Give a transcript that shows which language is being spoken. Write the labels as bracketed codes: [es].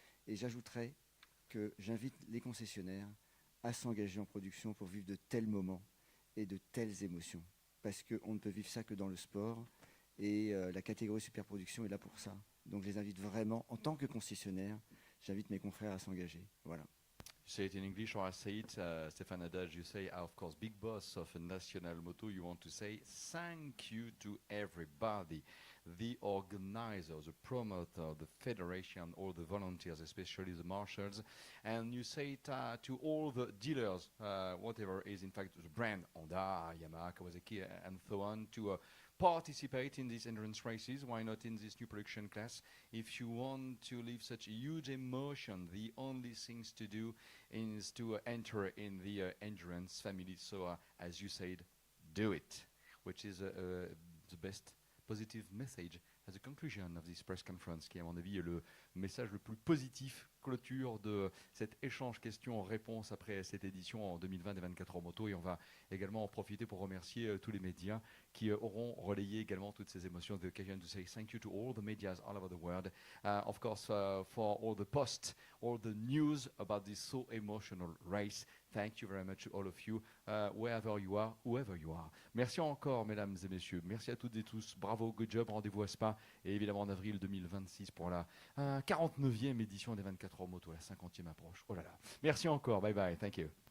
[fr] Et j'ajouterais que j'invite les concessionnaires à s'engager en production pour vivre de tels moments et de telles émotions. Parce qu'on ne peut vivre ça que dans le sport. Et la catégorie superproduction est là pour ça. Donc je les invite vraiment, en tant que concessionnaire, j'invite mes confrères à s'engager. Voilà. [en] You say it in English or I say it, Stéphane Haddad, you say, of course, big boss of a national moto, you want to say thank you to everybody, the organizer, the promoter, the federation, all the volunteers, especially the marshals, and you say it to all the dealers, whatever is in fact the brand, Honda, Yamaha, Kawasaki, and so on, to participate in these endurance races. Why not in this new production class? If you want to live such a huge emotion, the only things to do is to enter in the endurance family. So as you said, do it, which is the best positive message as a conclusion of this press conference, [fr] qui est à mon avis le message le plus positif, clôture de cet échange questions-réponses après cette édition en 2020 des 24 heures moto. Et on va également en profiter pour remercier tous les médias qui auront relayé également toutes ces émotions. [en] The occasion to say thank you to all the medias all over the world. Of course, for all the posts, all the news about this so emotional race. Thank you very much to all of you, wherever you are, whoever you are. [fr] Merci encore, mesdames et messieurs. Merci à toutes et tous. Bravo, [en] good job. [fr] Rendez-vous à Spa. Et évidemment en avril 2026 pour la 49e édition des 24 heures moto, la 50e approche. Oh là là. Merci encore. Bye bye. [en] Thank you.